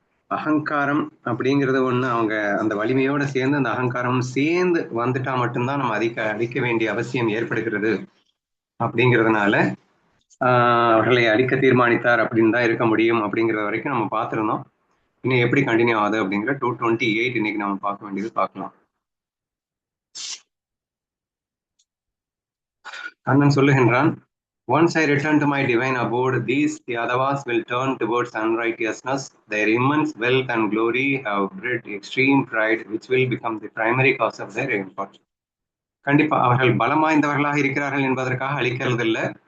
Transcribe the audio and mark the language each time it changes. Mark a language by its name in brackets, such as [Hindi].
[Tamil] அகங்காரம் அப்படிங்கிறது ஒண்ணு, அவங்க அந்த வலிமையோட சேர்ந்து அந்த அகங்காரம் சேர்ந்து வந்துட்டா மட்டும்தான் நம்ம அழிக்க வேண்டிய அவசியம் ஏற்படுகிறது. அப்படிங்கிறதுனால அவர்களை அழிக்க தீர்மானித்தார் அப்படின்னு தான் இருக்க முடியும் அப்படிங்கிறது வரைக்கும் நம்ம பார்த்துருந்தோம். இன்னும் எப்படி கண்டினியூ ஆகுது அப்படிங்கிற 228 இன்னைக்கு நம்ம பார்க்க வேண்டியது பார்க்கலாம். கண்ணன் சொல்லுகின்றான், [English] Once I return to my divine abode, these Yadavas will turn towards unrighteousness. Their immense wealth and glory have bred extreme pride, which will become the primary cause of their import. [Tamil] கண்டிப்பா அவர்கள் பலம் வாய்ந்தவர்களாக இருக்கிறார்கள் என்பதற்காக அழிக்கிறதில்லை.